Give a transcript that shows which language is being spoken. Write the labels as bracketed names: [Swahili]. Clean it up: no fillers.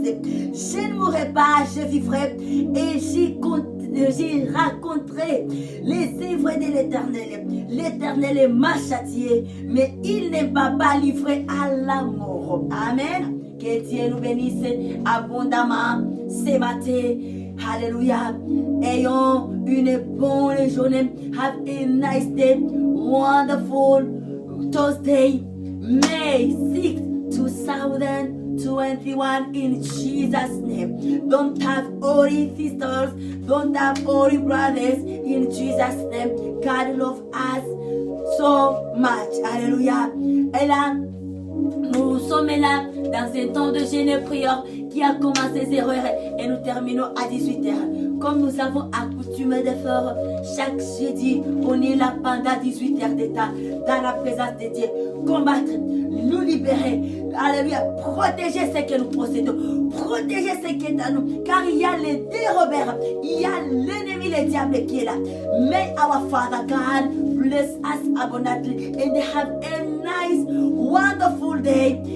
[French] Je ne mourrai pas, je vivrai et j'y raconterai les œuvres de l'Éternel. L'Éternel m'a châtié, mais il ne m'a pas livré à la mort. Amen. Que Dieu nous bénisse abondamment ce matin. Alléluia. Ayons une bonne journée. [English] Have a nice day. Wonderful Thursday, May 6th, 2021 in Jesus' name. Don't have worry, sisters. Don't have worry, brothers. In Jesus' name. God loves us so much. Alléluia. [French] Et là, nous sommes là dans un temps de jeûne et prière qui a commencé 0 heure et nous terminons à 18h. Comme nous avons accoutumé de faire chaque jeudi, on est là pendant 18h d'état dans la présence de Dieu. Combattre, nous libérer, alléluia, protéger ce que nous possédons, protéger ce qui est à nous, car il y a les dérobeurs, il y a l'ennemi, le diable qui est là. [English] May our Father God bless us abundantly and have a nice, wonderful day.